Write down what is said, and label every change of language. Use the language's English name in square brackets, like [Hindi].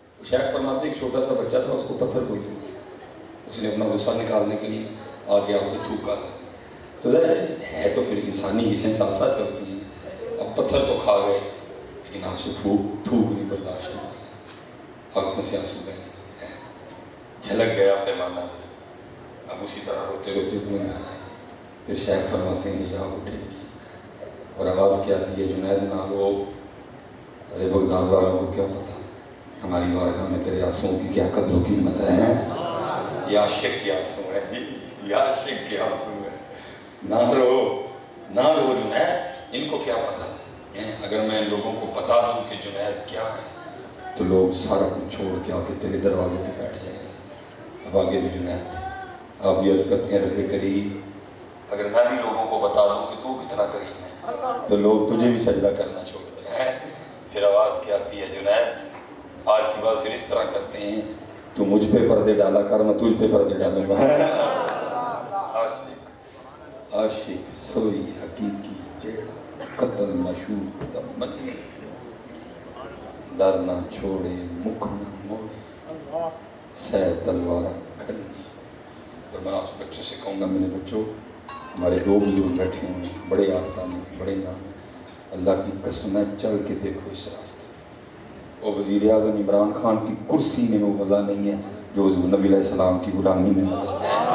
[Urdu] شیخ فرماتے ایک چھوٹا سا بچہ تھا، اس کو پتھر کوئی نہیں، اس نے اپنا غصہ نکالنے کے لیے آگے آپ کو تھوکا. تو ہے تو پھر انسانی حصیں ساتھ ساتھ چلتی ہیں. اب پتھر تو کھا گئے لیکن آپ سے تھوک نہیں برداشت ہوا، آنکھوں سے آنسو بہنے لگے، جھلک گیا پیمانہ. اب اسی طرح روتے روتے اپنے گھر آئے. پھر شیخ فرماتے ہیں جا اٹھے اور آواز کیا آتی ہے جنید نہ رو. ارے بغداد والوں کو کیا پتا ہماری بارگاہ میں تیرے آنسوؤں کی کیا قدر و قیمت ہے. یہ عاشق کے آنسو ہے، یہ عاشق کے آنسو ہے. نہ رو جنید، ان کو کیا پتا. اگر میں لوگوں کو بتا دوں کہ جنید کیا ہے تو لوگ سارا کچھ چھوڑ کے آ کے تیرے دروازے پہ بیٹھ جائیں گے. اب آگے بھی جنید تھے. آپ یہ عرض کرتے ہیں رب کریم اگر میں بھی لوگوں کو بتا دوں کہ تو کتنا کریم ہے تو لوگ تجھے بھی سجدہ کرنا چھوڑ دیں. پھر آواز کیا آتی ہے جنید آج کی بات پھر اس طرح کرتے ہیں تو مجھ پہ پردے ڈالا کر، میں تجھ پہ پردے ڈالوں گا. [Punjabi] عاشق سوئی حقیقی جیڑا قتل مشہور تمنی در نہ چھوڑے مکھ نہ موڑے سہ تلوار کھنی. [Urdu] اور میں آپ بچوں سے کہوں گا میرے بچوں، ہمارے دو بزرگ بیٹھے ہوئے ہیں، بڑے آستانے بڑے نام، اللہ کی قسم ہے چل کے دیکھو اس راستے. اور وزیر اعظم عمران خان کی کرسی میں وہ مزہ نہیں ہے جو حضور نبی علیہ السلام کی غلامی میں مزہ ہے.